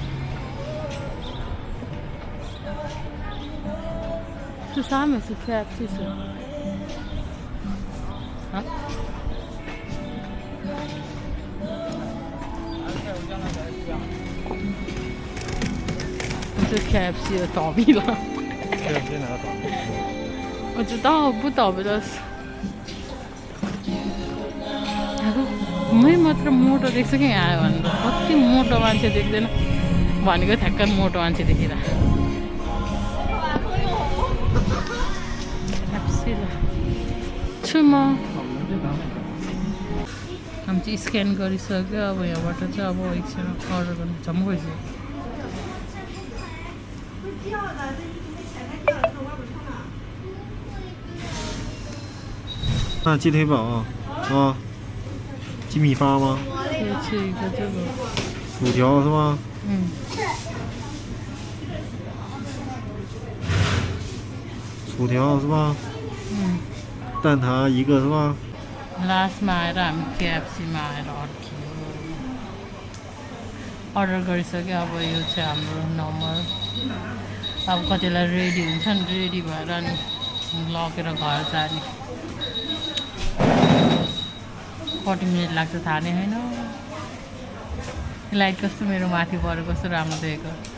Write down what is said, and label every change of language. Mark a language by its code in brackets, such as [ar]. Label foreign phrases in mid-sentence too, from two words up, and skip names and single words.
[ne] त्यो सानो छ KFC छ [zh] 这 KFC 的倒闭了。 KFC 哪个倒闭？我知道不倒闭的是。 [ne] मै मात्र मोटो देख्छु कि यहाँ आयो भने त कति मोटो मान्छे देख्दैन भनेको ठ्याक्क मोटो मान्छे देखेर छु म हामी चाहिँ स्क्यान गरिसक्यो अब यहाँबाट चाहिँ अब एकछिन अर्डर गर्नु झम्म गइसक्यो [zh] 那鸡腿堡啊，鸡米花吗？可以吃一个这个。薯条是吗？ 薯条是吧？蛋挞一个是吧？ [ne] लास्टमा आएर हामी केएफसीमा आएर अड्क्यौँ अर्डर गरिसक्यो अब यो चाहिँ हाम्रो नम्बर अब कतिलाई रेडी हुन्छ नि रेडी भएर अनि लगेर घर जाने कति मिनट लाग्छ थाहा नै होइन लाइट कस्तो मेरो माथि परेको कस्तो राम्रो देखेको